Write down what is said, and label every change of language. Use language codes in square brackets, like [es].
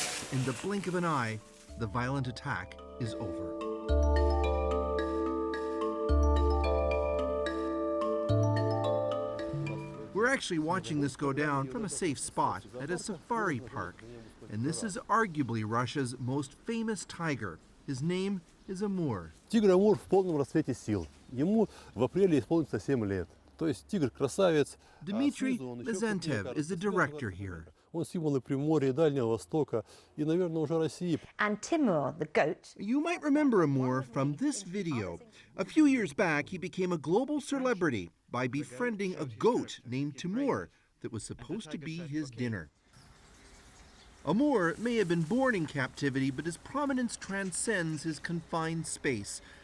[en] In the blink of an eye, the violent attack is over. We're actually watching this go down from a safe spot at a safari park, and this is arguably Russia's most famous tiger. His name is Amur. [ru] Тигр Амур в полном расцвете сил. Ему в апреле исполнится 7 лет. То есть тигр красавец. [en] Dmitry Lezentev is the director here. [ru] Он символ Приморья, Дальнего Востока и, наверное, уже России. [en] And Timur, the goat. You might remember Amur from this video. A few years back, he became a global celebrity by befriending a goat named Timur that was supposed to be his dinner. Amur may have been born in captivity, but his prominence transcends his confined space.